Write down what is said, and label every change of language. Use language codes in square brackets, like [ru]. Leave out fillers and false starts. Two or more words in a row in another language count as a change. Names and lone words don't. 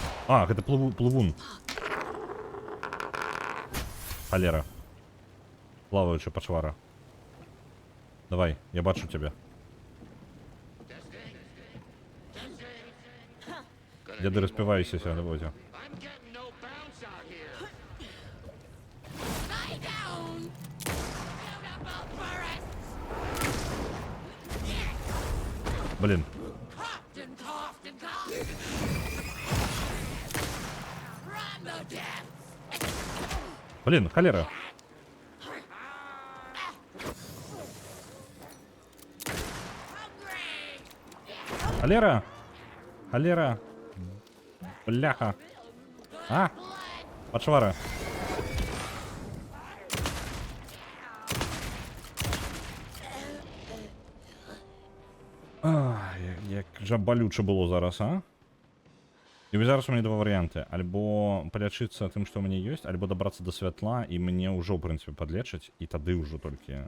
[be] А, гэта плывун. Халера. Плаваюча пачвара. Давай, я бачу цябе. Дзеды распіваюся на возе. [en] I'm getting no bounce out here. [be] Блін. Блін, холера. Холера. Холера. Бляха. А? Пачвара. Як жа балюча было зараз, а? І зараз у мяне два варыянты. Альбо палячыцца тым, што ў мяне ёсць, альбо дабрацца да святла, і мне ўжо, ў прынцыпе, падлечаць, і тады ўжо толькі...